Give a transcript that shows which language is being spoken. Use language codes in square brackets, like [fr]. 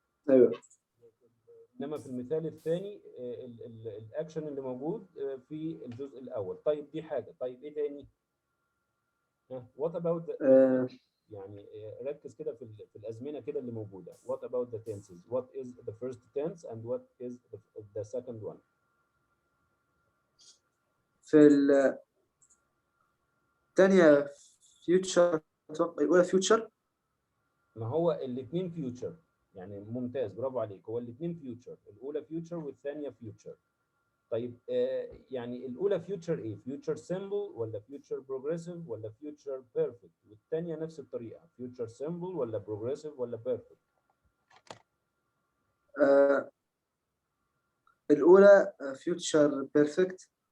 [ar] أيوه. إنما في المثال الثاني الأكشن اللي موجود في الجزء الأول. طيب دي حاجة. طيب إيه تاني؟ [en] What about [ar] يعني ركز كده في الأزمنة كده اللي موجودة. [en] What about the tenses? What is the first tense and what is the second one? [ar] في الثانية future، الأولى future. ما هو الاثنين future، يعني ممتاز، برافو عليك. هو الاثنين future، الأولى future والثانية future. طيب يعني الأولى future إيه؟ future simple ولا future progressive ولا future perfect؟ والثانية نفس الطريقة، future simple ولا progressive ولا perfect؟ الأولى future perfect.